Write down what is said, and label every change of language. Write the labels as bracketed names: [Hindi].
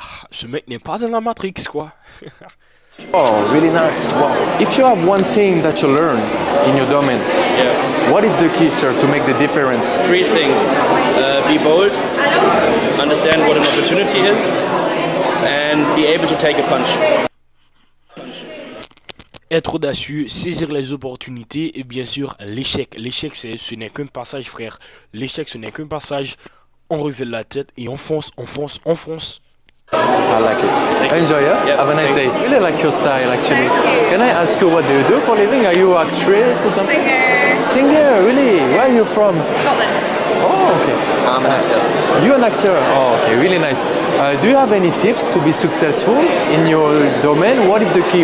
[French] Ce mec n'est pas dans la Matrix, quoi. [English] Oh, really nice. Wow. If you have one thing that you learn in your domain, Yeah. what is the key, sir, to make the difference? 3 things. Be bold, understand what an opportunity is, and be able to take a punch. [French] Être audacieux, saisir les opportunités et bien sûr l'échec. L'échec, ce n'est qu'un passage, frère. L'échec, ce n'est qu'un passage. On révèle la tête et on fonce, on fonce, on fonce. [English] I like it. Enjoy, yeah? Yeah, Have a nice thank day. you. Really like your style, actually. Can I ask you what do you do for a living? Are you actress or something? Singer. Singer, really? Where are you from? Scotland. Oh, okay. I'm an actor. You're an actor. Oh, okay. Really nice. Do you have any tips to be successful in your domain? What is the key?